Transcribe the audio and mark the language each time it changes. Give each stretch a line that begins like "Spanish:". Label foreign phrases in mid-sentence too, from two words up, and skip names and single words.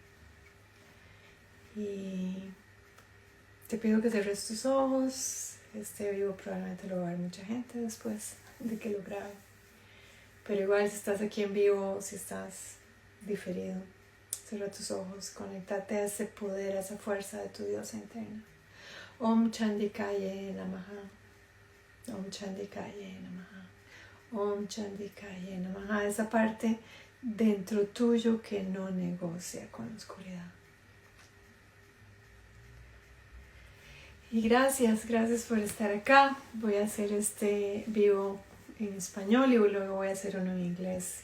Spanish: Y te pido que cierres tus ojos. Este vivo probablemente lo va a ver mucha gente después de que lo grabe. Pero igual, si estás aquí en vivo, si estás diferido, cierra tus ojos, conéctate a ese poder, a esa fuerza de tu diosa interna.
Sanskrit: ॐ चण्डिकायै नमः। ॐ चण्डिकायै नमः. ॐ चण्डिकायै नमः.
Spanish: Esa parte dentro tuyo que no negocia con la oscuridad. Y gracias por estar acá. Voy a hacer este vivo en español y luego voy a hacer uno en inglés.